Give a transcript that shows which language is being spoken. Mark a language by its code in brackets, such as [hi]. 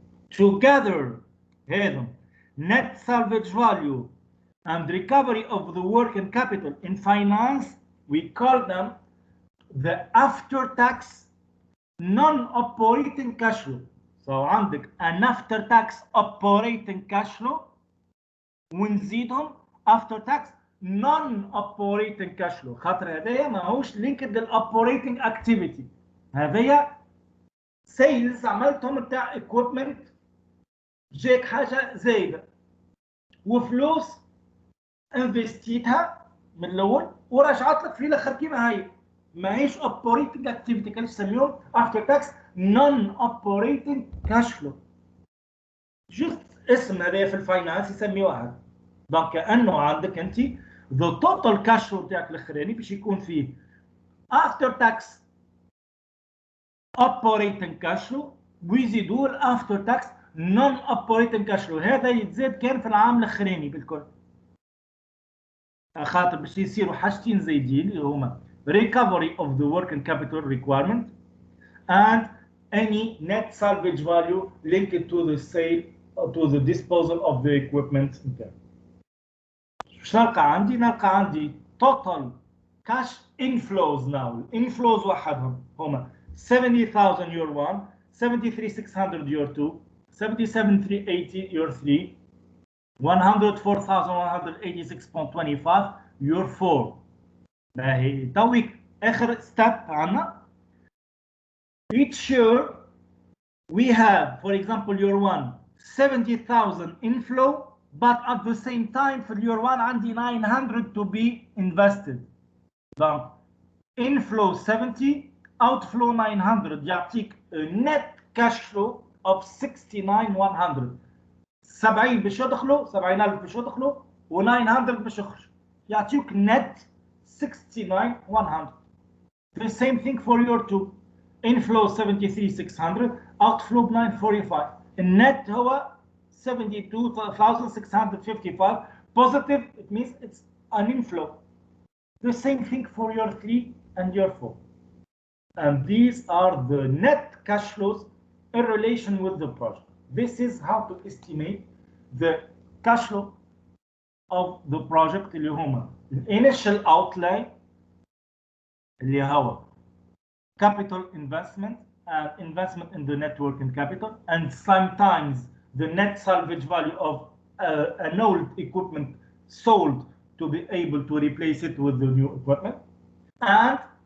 [en] Together, [ar] هذم [en] net salvage value and recovery of the working capital in finance, we call them the after-tax non-operating cash flow. So [ar] عندك [en] an after-tax operating cash flow [ar] ونزيدهم [en] after-tax non-operating cash flow. [ar] خاطر هذايا ماهوش linked للoperating activity. هذايا sales عملتهم بتاع equipment، جاك حاجة زايدة وفلوس انفستيتها من الأول ورجعت لك في الآخر كيما هي. ماهيش [en] operating activity، [ar] كان يسميهم [en] after-tax non-operating cash flow. [ar] جست اسم هذايا في الفاينانس يسميوها. دونك كأنه عندك أنت [en] the total cash flow [ar] تاعك الأخراني باش يكون فيه after-tax operating cash flow ويزيدوا after-tax non-operating cash flow. هذا يتزاد كان في العام الأخراني بالكل. خاطر باش يصيروا حاجتين زايدين اللي هما [en] recovery of the working capital requirement and any net salvage value linked to the sale or to the disposal of the equipment. [ar] شو نلقى عندي؟ نلقى عندي [en] total cash inflows now. inflows وحدهم هما 70,000 year 1, 73,600 year 2, 77,380 year 3, 104,186.25 year 4. [ar] باهي تويك آخر step عنا. [en] Each year we have, for example, year 1, 70,000 inflow but at the same time [ar] في اليور 1 عندي [en] 900 to be invested. donc inflow 70 outflow 900 [ar] يعطيك [en] net cash flow of 69,100. [ar] 70 باش يدخلوا 70,000 باش يدخلوا و900 باش يخرجوا يعطيوك net 69,100. [en] The same thing for your two. inflow 73,600 outflow 945. [ar] النت هو 72,655 positive. [en] It means it's an inflow. The same thing for your 3 and your 4. And these are the net cash flows in relation with the project. This is how to estimate the cash flow of the project [ar] اللي هما [en] initial outlay [ar] اللي هو [en] capital investment and investment in the net working capital, and sometimes the net salvage value of an old equipment sold to be able to replace it with the new equipment, and